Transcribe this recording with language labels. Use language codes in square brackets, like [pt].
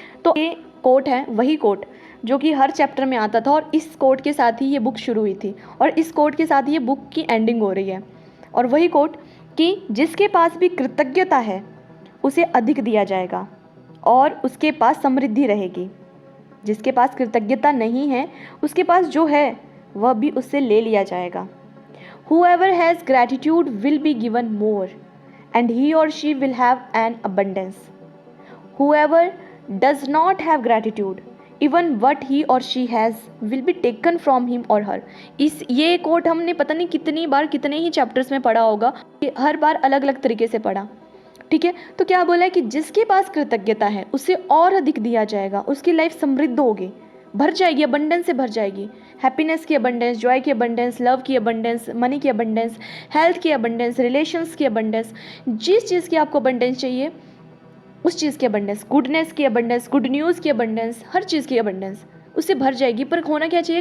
[hi] तो ये कोट है, वही कोट जो कि हर चैप्टर में आता था, और इस कोट के साथ ही ये बुक शुरू हुई थी, और इस कोट के साथ ही ये बुक की एंडिंग हो रही है। और वही कोट कि जिसके पास भी कृतज्ञता है उसे अधिक दिया जाएगा और उसके पास समृद्धि रहेगी। जिसके पास कृतज्ञता नहीं है उसके पास जो है वह भी उससे ले लिया जाएगा। [en] Whoever has gratitude will be given more and he or she will have an abundance. Whoever does not have gratitude, even what he or she has will be taken from him or her. [hi] ये coat हमने पता नहीं कितनी बार कितने ही chapters में पढ़ा होगा, हर बार अलग अलग तरीके से पढ़ा, ठीक है। तो क्या बोला है कि जिसके पास कृतज्ञता है उसे और अधिक दिया जाएगा, उसकी लाइफ समृद्ध होगी, भर जाएगी, अबंडेंस से भर जाएगी। हैप्पीनेस की अबंडेंस, जॉय की अबंडेंस, लव की अबंडेंस, मनी की अबंडेंस, हेल्थ की अबंडेंस, रिलेशंस की अबंडेंस, जिस चीज़ की आपको अबंडेंस चाहिए उस चीज़ की अबंडेंस, गुडनेस की अबंडेंस, गुड न्यूज़ की अबंडेंस, हर चीज़ की अबंडेंस उससे भर जाएगी। पर होना क्या चाहिए?